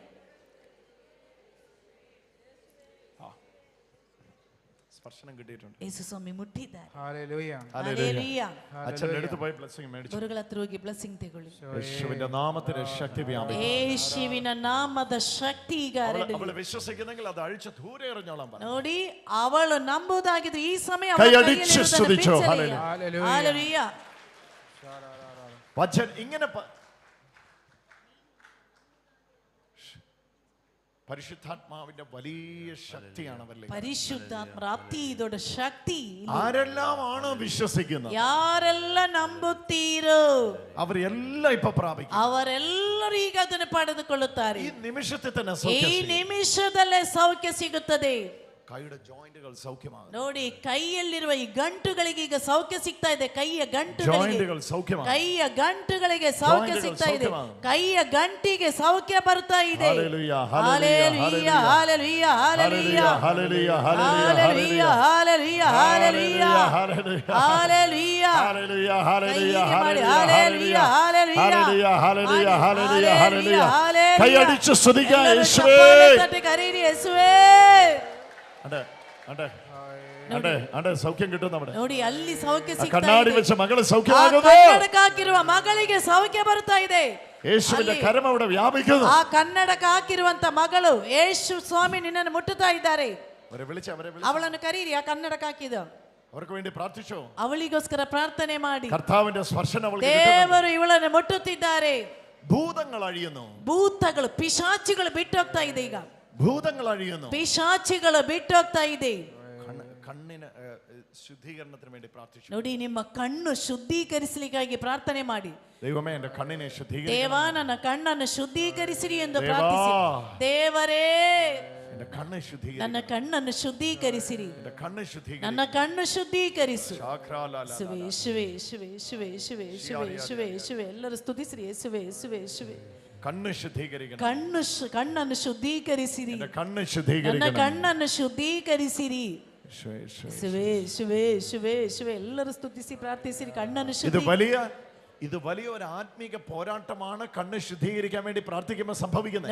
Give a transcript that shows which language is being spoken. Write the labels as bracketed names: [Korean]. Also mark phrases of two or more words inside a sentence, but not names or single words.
[Malayalam] സ്പർശനം കിട്ടിയിട്ടുണ്ട്. [Kannada] ಯೇಸು ಸ್ವಾಮಿ ಮುಟ್ಟಿದ್ದಾರೆ. [Malayalam] ഹല്ലേലൂയ. [Kannada] ಹಾಲೆಲೂಯ. [Malayalam] അച്ഛൻ്റെ അടുത്ത് പോയി ബ്ലെസ്സിംഗ് മേടിച്ചു. [Kannada] ಗುರುಗಳ ಹತ್ರ ಹೋಗಿ ಬ್ಲೆಸ್ಸಿಂಗ್ ತಗೊಳ್ಳಿ. [Malayalam] യേശുവിന്റെ നാമത്തിന് ശക്തി വ്യാപിക്കും. [Kannada] ಯೇಸುವಿನ ನಾಮದ ಶಕ್ತಿ ಈಗ ಹರಡಲಿ. [Malayalam] അവള് വിശ്വസിക്കുന്നെങ്കിൽ അത് അഴിച്ച് ദൂരെ എറിഞ്ഞോളാം പറ. [Kannada] ನೋಡಿ, ಅವಳು ನಂಬುವುದಾಗಿದ್ರೆ ಈ ಸಮಯ [Malayalam] കൈയടിച്ച് സ്തുതിച്ചോ. ഹല്ലേലൂയ. [Kannada] ಹಾಲೆಲೂಯ. [Malayalam] വചൻ ഇങ്ങനെ പരിശുദ്ധാത്മാവിന്റെ വലിയ ശക്തിയാണ് അവരിൽ. [Kannada] ಪರಿಶುದ್ಧಾತ್ಮರ ಅತಿ ದೊಡ್ಡ ಶಕ್ತಿ. [Malayalam] ആരെല്ലാമാണോ വിശ്വസിക്കുന്നത്, [Kannada] ಯಾರೆಲ್ಲ ನಂಬುತ್ತೀರೋ [Malayalam] അവരെല്ലാം ഇപ്പൊ പ്രാപിക്കും. [Kannada] ಅವರೆಲ್ಲರೂ ಈಗ ಅದನ್ನು ಪಡೆದುಕೊಳ್ಳುತ್ತಾರೆ. [Malayalam] ഈ നിമിഷത്തിൽ തന്നെ [Kannada] ಈ ನಿಮಿಷದಲ್ಲೇ ಸೌಖ್ಯ ಸಿಗುತ್ತದೆ. [Malayalam] കൈയുടെ ജോയിന്റുകൾ സൗഖ്യമാകുന്നു. [Kannada] ನೋಡಿ ಕೈಯಲ್ಲಿರುವ ಈ ಗಂಟುಗಳಿಗೆ ಈಗ ಸೌಖ್ಯ ಸಿಗ್ತಾ ಇದೆ. ಕೈಯ [Malayalam] ജോയിന്റുകൾ സൗഖ്യമാകുന്നു. [Kannada] ಕೈಯ ಗಂಟುಗಳಿಗೆ ಸೌಖ್ಯ ಸಿಗ್ತಾ ಇದೆ. ಕೈಯ ಗಂಟಿಗೆ ಸೌಖ್ಯ ಬರ್ತಾ ಇದೆ. ಹಲ್ಲೆಲೂಯಾ ಹಲ್ಲೆಲೂಯಾ ಹಲ್ಲೆಲೂಯಾ ಹಲ್ಲೆಲೂಯಾ ಹಲ್ಲೆಲೂಯಾ ಹಲ್ಲೆಲೂಯಾ ಹಲ್ಲೆಲೂಯಾ ಹಲ್ಲೆಲೂಯಾ ಹಲ್ಲೆಲೂಯಾ ಹಲ್ಲೆಲೂಯಾ ಹಲ್ಲೆಲೂಯಾ ಹಲ್ಲೆಲೂಯಾ ಹಲ್ಲೆಲೂಯಾ ಹಲ್ಲೆಲೂಯಾ ಹಲ್ಲೆಲೂಯಾ ಹಲ್ಲೆಲೂಯಾ [Malayalam] കൈയടിച്ച് സ്തുതിക്കുക യേശുവേ. കരയിരി യേശുവേ. സൗഖ്യം കിട്ടും. നമ്മുടെ [Kannada] ನೋಡಿ ಅಲ್ಲಿ ಸೌಖ್ಯ ಸಿಗ್ತಾ ಇದೆ. [Malayalam] കണ്ണാടി വെച്ച മകളെ സൗഖ്യമാകുന്നു. [Kannada] ಕನ್ನಡಕ ಹಾಕಿರುವ ಮಗಳಿಗೆ ಸೌಖ್ಯ ಬರ್ತಾ ಇದೆ. [Malayalam] യേശുവിന്റെ കരം അവിടെ വ്യാപിക്കുന്നു. [Kannada] ಆ ಕನ್ನಡಕ ಹಾಕಿರುವಂತ ಮಗಳು ಯೇಸು ಸ್ವಾಮಿ ನಿನ್ನನ್ನು ಮುಟ್ಟುತ್ತಾ ಇದ್ದಾರೆ. ಅವಳನ್ನು ಕರೀರಿ. ಆ ಕನ್ನಡಕ ಹಾಕಿದ [Malayalam] അവർക്ക് വേണ്ടി പ്രാർത്ഥിച്ചു. [Kannada] ಅವಳಿಗೋಸ್ಕರ ಪ್ರಾರ್ಥನೆ ಮಾಡಿ. [Malayalam] കർത്താവിന്റെ സ്പർശനം അവൾക്ക് [Kannada] ದೇವರು ಇವಳನ್ನು ಮುಟ್ಟುತ್ತಿದ್ದಾರೆ. [Malayalam] ഭൂതങ്ങൾ അഴിയുന്നു. [Kannada] ಭೂತಗಳು ಪಿಶಾಚಿಗಳು ಬಿಟ್ಟು ಹೋಗ್ತಾ ಇದೆ. ಈಗ [Malayalam] ഭൂതങ്ങൾ അഴിയുന്നു. [Kannada] ಪಿಶಾಚಿಗಳು ಬಿಟ್ಟು ಹೋಗ್ತಾ ಇದೆ. [Malayalam] കണ്ണിന് ശുദ്ധീകരണത്തിന് വേണ്ടി പ്രാർത്ഥിച്ചു. [Kannada] ನೋಡಿ ನಿಮ್ಮ ಕಣ್ಣು ಶುದ್ಧೀಕರಿಸಲಿಕ್ಕಾಗಿ ಪ್ರಾರ್ಥನೆ ಮಾಡಿ. [Malayalam] ദൈവമേ എൻ്റെ കണ്ണിനെ ശുദ്ധീകരിക്കണം. [Kannada] ದೇವ ನನ್ನ ಕಣ್ಣನ್ನು ಶುದ್ಧೀಕರಿಸಿರಿ ಎಂದು ಪ್ರಾರ್ಥಿಸಿ. ದೇವರೇ [Malayalam] എൻ്റെ കണ്ണ് ശുദ്ധീകരിക്കണം. [Kannada] ನನ್ನ ಕಣ್ಣನ್ನು ಶುದ್ಧೀಕರಿಸಿರಿ. [Malayalam] എൻ്റെ കണ്ണ് ശുദ്ധീകരിക്കണം. [Kannada] ನನ್ನ ಕಣ್ಣು ಶುದ್ಧೀಕರಿಸು. ശാഖ്രാലാല ಯೇಸುವೇ ಯೇಸುವೇ ಯೇಸುವೇ ಯೇಸುವೇ ಯೇಸುವೇ ಯೇಸುವೇ ಯೇಸುವೇ ಎಲ್ಲರೂ ಸ್ತುತಿಸಿರಿ. ಯೇಸುವೇ ಯೇಸುವೇ ಯೇಸುವೇ [Malayalam] കണ്ണ് ശുദ്ധീകരിക്കണം. [Kannada] ಕಣ್ಣನ್ನು ಶುದ್ಧೀಕರಿಸಿರಿ. [Malayalam] എൻ്റെ കണ്ണ് [Kannada] ನನ್ನ [Malayalam] ശുദ്ധീകരിക്കണം. [Kannada] ಕಣ್ಣನ್ನು ಶುದ್ಧೀಕರಿಸಿರಿ. ಯೇಸುವೇ ಯೇಸುವೇ ಯೇಸುವೇ ಯೇಸುವೇ ಎಲ್ಲರೂ ಸ್ತುತಿಸಿ ಪ್ರಾರ್ಥಿಸಿರಿ. ಕಣ್ಣನ್ನು [Malayalam] ഇത് വലിയ ഒരു ആത്മീക പോരാട്ടമാണ്. കണ്ണ് ശുദ്ധീകരിക്കാൻ വേണ്ടി പ്രാർത്ഥിക്കുമ്പോൾ സംഭവിക്കുന്നത്.